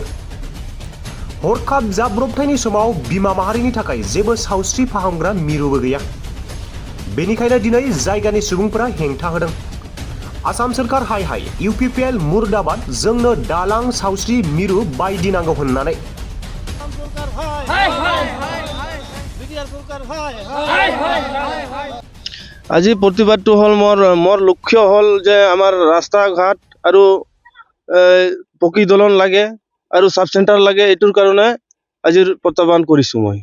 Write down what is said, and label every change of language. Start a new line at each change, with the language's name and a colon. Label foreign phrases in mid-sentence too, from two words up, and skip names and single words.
Bodo: हरखाब जाब्रबथायनि समाव बिमा माहारिनि थाखाय जेबो सावस्रि फाहामग्रा मिरुबो गैया। बेनिखायनो दिनै जायगानि सुबुंफोरा हेंथा होदों। आसाम सरकार हाय हाय UPPL मुर्दाबाद, जोंनो दालां सावस्रि मिरु बायदि नांगौ होननानै।
Assamese: আজি প্ৰতিবাদটো হ'ল মোৰ লক্ষ্য হ'ল যে আমাৰ ৰাস্তা ঘাট আৰু পকী দলং লাগে আৰু
English: sub centre
Assamese: লাগে। এইটোৰ কাৰণে আজিৰ প্ৰত্যাহ্বান কৰিছোঁ মই।